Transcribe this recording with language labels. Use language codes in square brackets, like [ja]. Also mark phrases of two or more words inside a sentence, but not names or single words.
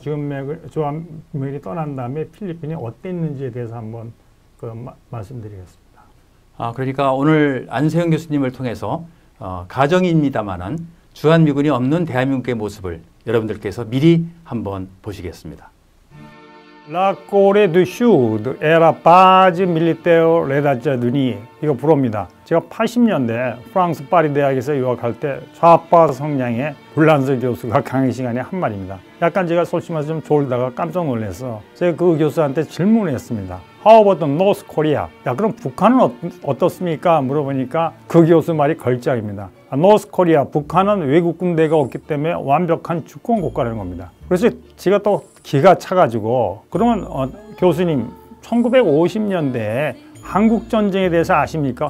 [ko] 지금 주한미군이 떠난 다음에 필리핀이 어땠는지에 대해서 한번 말씀드리겠습니다. 그러니까 오늘 안세영 교수님을 통해서 가정입니다만은 주한미군이 없는 대한민국의 모습을 여러분들께서 미리 한번 보시겠습니다. [fr] La Corée du Sud era base militaire rédactionnelle [ko] 이거 불어입니다. 제가 80년대 프랑스 파리 대학에서 유학할 때 좌파 성향의 불란서 교수가 강의 시간에 한 말입니다. 약간 제가 솔직히 말해서 좀 졸다가 깜짝 놀라서 제가 그 교수한테 질문을 했습니다. [en] How about North Korea? [ko] 야, 그럼 북한은 어떻습니까? 물어보니까 그 교수 말이 걸작입니다. North Korea, 북한은 외국 군대가 없기 때문에 완벽한 주권 국가라는 겁니다. 그래서 제가 또 기가 차가지고 그러면 교수님 1950년대에 한국전쟁에 대해서 아십니까?